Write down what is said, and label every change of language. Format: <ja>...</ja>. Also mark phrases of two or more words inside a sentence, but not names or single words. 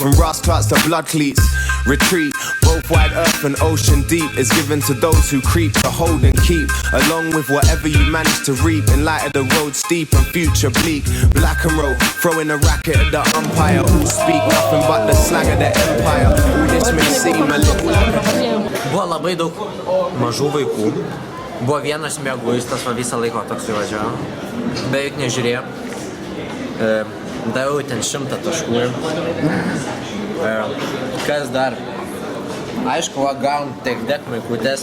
<en>From Ross Clarks to blood cleats. Retreat, both wide earth and ocean deep is given to those who creep to hold and keep. Along with whatever you manage to reap. In light of the road steep and future bleak. Black and roll, throwing a racket at the umpire. Who speak nothing but the slang of the empire. Who this may seem a little like.</en> <lt>Buvo labai daug mažų vaikų. Buvo vienas mieguistas, va visą laiką toks įvažiavo. Beveik nežiūrėjo. Daviau ten 100 taškų. Kas dar? Aišku, va gavom tiek dek maikutės.</lt>